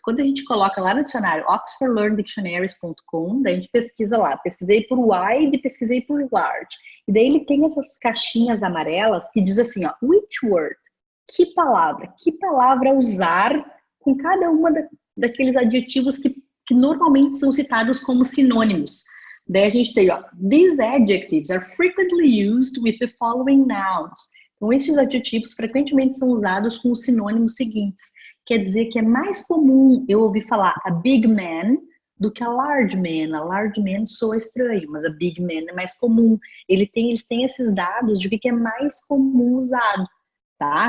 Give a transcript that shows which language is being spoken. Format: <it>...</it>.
<pt>Quando a gente coloca lá no dicionário oxfordlearndictionaries.com, daí a gente pesquisa lá. Pesquisei por wide e pesquisei por large. E daí ele tem essas caixinhas amarelas que diz assim, ó,</pt> <en>which word?</en> <pt>Que palavra usar com cada uma daqueles adjetivos que normalmente são citados como sinônimos. Daí a gente tem, ó,</pt> <en>these adjectives are frequently used with the following nouns.</en> <pt>Então, estes adjetivos frequentemente são usados com os sinônimos seguintes. Quer dizer que é mais comum eu ouvir falar a big man do que a large man. A large man soa estranho, mas a big man é mais comum. Eles têm esses dados de o que é mais comum usado, tá?</pt>